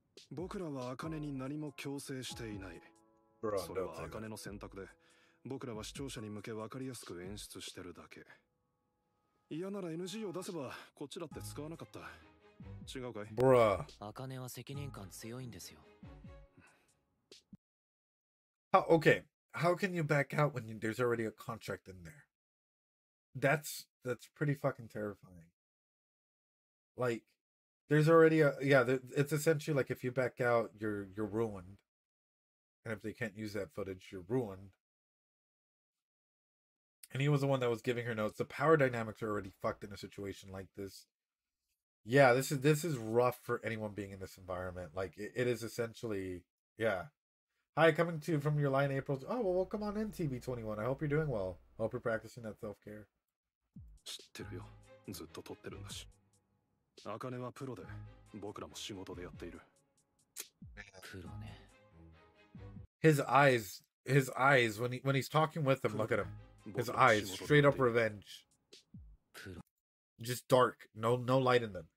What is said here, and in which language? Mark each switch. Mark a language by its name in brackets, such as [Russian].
[Japanese] 僕らは茜に何も強制していない。それは茜の選択で、僕らは視聴者に向け分かりやすく演出してるだけ。嫌なら NG を出せばこっちだって使わなかった。違うかい？茜は責任感強いんですよ。 [English] Okay, how can you back out when there's already a contract in there? That's pretty fucking terrifying. Like, there's already it's essentially like if you back out, you're ruined. And if they can't use that footage, you're ruined. And he was the one that was giving her notes. The power dynamics are already fucked in a situation like this. Yeah, this is rough for anyone being in this environment. Like, it is essentially, yeah. Hi, coming to you from your line, April. Oh, well, come on in, TV21. I hope you're doing well. I hope you're practicing that self-care. [Japanese] 知ってるよ。ずっと撮ってるんだし。茜はプロで、僕らも仕事でやっている。プロね。 [English] His eyes when he's talking with them, look at him. His eyes, straight up revenge. Just dark, no light in them.